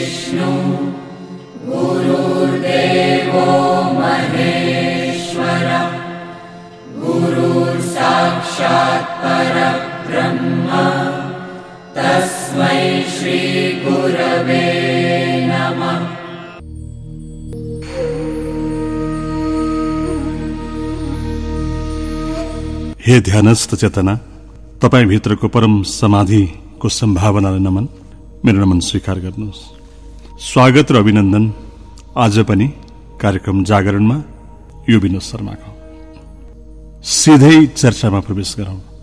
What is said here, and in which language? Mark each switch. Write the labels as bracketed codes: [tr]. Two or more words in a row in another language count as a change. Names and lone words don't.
[sa] विष्णु गुरुर्देवो महेश्वर गुरुर्साक्षात् परब्रह्म तस्मै श्री गुरवे नमः। [ne] हे ध्यानस्थ चेतना, तपाईँ भित्रको परम समाधिको सम्भावनालाई नमन, मेरो नमन स्वीकार गर्नुहोस्। स्वागत र अभिनन्दन आज पनि कार्यक्रम जागरणमा यो विनोद शर्माको। सिधै चर्चामा प्रवेश गरौं।